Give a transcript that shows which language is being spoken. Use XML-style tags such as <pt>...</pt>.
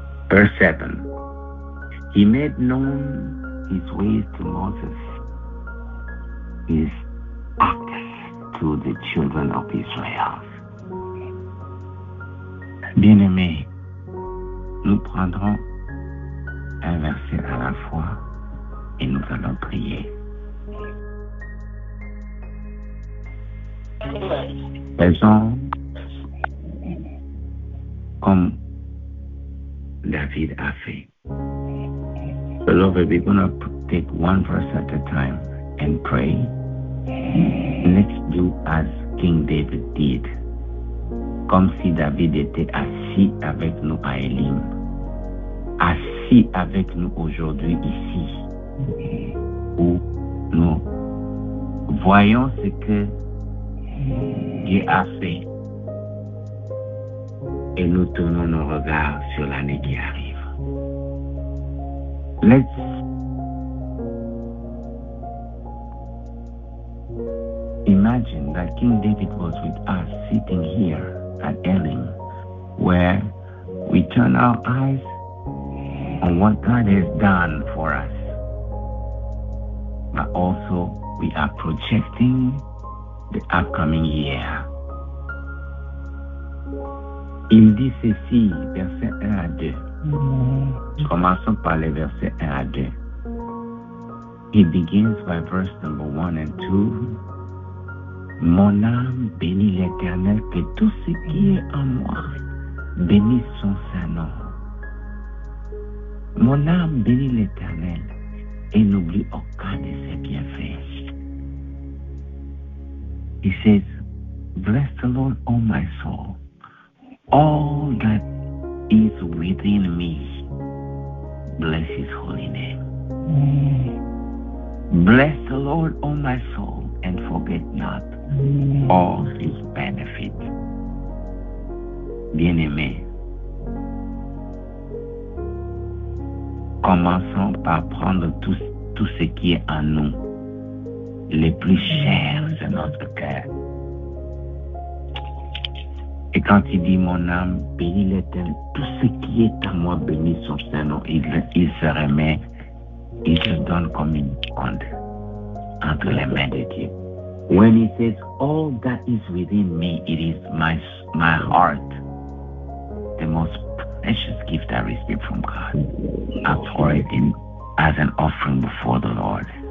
<en>Verse 7. He made known his ways to Moses, his acts to the children of Israel.</en> <fr>Bien-aimés, nous prendrons un verset à la fois et nous allons prier. Faisons comme David a fait.</fr> <en>Beloved, we're going to take one verse at a time and pray. Let's do as King David did.</en> <fr>Comme si David était assis avec nous à Élim, assis avec nous aujourd'hui ici, où nous voyons ce que Dieu a fait et nous tournons nos regards sur l'année qui arrive.</fr> <en>Let's imagine that King David was with us sitting here at Elim, where we turn our eyes on what God has done for us, but also we are projecting the upcoming year.</en> <fr>Il dit ceci, versets 1 à 2. Commençons par les versets 1 à 2.</fr> <en>He begins by verse number 1 and 2.</en> <fr>Mon âme bénit l'Éternel, que tout ce qui est en moi bénisse son saint nom. Mon âme bénit l'Éternel et n'oublie aucun de ses bienfaits.</fr> <en>He says, bless the Lord, O my soul, all that is within me. Bless his holy name. Bless the Lord, O my soul, and forget not all his benefits.</en> <fr>Bien-aimés, commençons par prendre tout ce qui est en nous, les plus chers de notre cœur. Et quand il dit mon âme, bénis l'Éternel, tout ce qui est en moi bénit son Saint-Nom, il se remet, il se donne comme une onde entre les mains de Dieu.</fr> <en>When he says, all that is within me, it is my heart, the most precious gift I received from God. I pour it in as an offering before the Lord.</en>